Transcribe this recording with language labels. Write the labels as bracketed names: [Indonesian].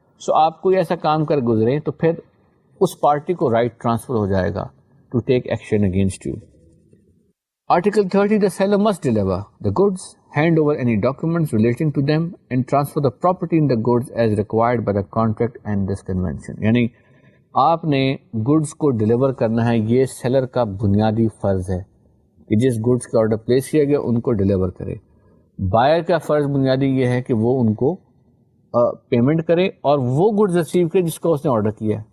[Urdu] سو آپ کوئی ایسا کام کر گزرے تو پھر اس پارٹی کو رائٹ ٹرانسفر ہو جائے گا to take action against you. [English] Article 30, the seller must deliver the goods, hand over any documents relating to them, and transfer the property in the goods as required by the contract and this convention. [Urdu] یعنی آپ نے goods کو deliver کرنا ہے، یہ seller کا بنیادی فرض ہے کہ جس گڈس کا آرڈر پلیس کیا گیا ان کو ڈلیور کرے. بائر کا فرض بنیادی یہ ہے کہ وہ ان کو پیمنٹ کرے اور وہ گڈز ریسیو کرے جس کو اس نے آرڈر کیا ہے.